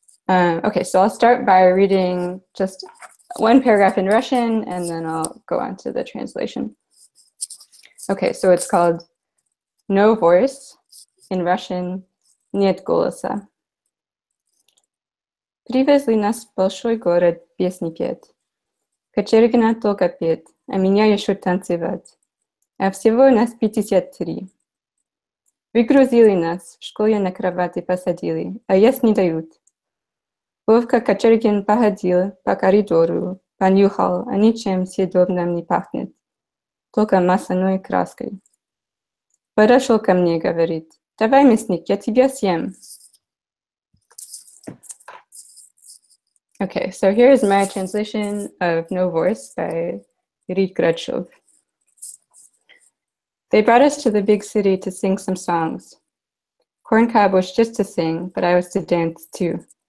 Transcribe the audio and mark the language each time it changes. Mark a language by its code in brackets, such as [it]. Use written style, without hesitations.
[en] Okay, so I'll start by reading just 1 paragraph in Russian, and then I'll go on to the translation. Okay, so it's called No Voice, in Russian, [ru] Нет голоса. Привезли нас в большой город песни петь. Кочергина только петь, а меня еще танцевать. А всего нас 53. Выгрузили нас, в школе на кровати посадили, а есть не дают. Вовка Кочергин походил по коридору, понюхал, а ничем съедобным не пахнет, только масляной краской. Подошел ко мне, говорит, давай, мясник, я тебя съем. [en] Okay, so here is my translation of No Voice by Reed Grachev. They brought us to the big city to sing some songs. Corn Cob was just to sing, but I was to dance too.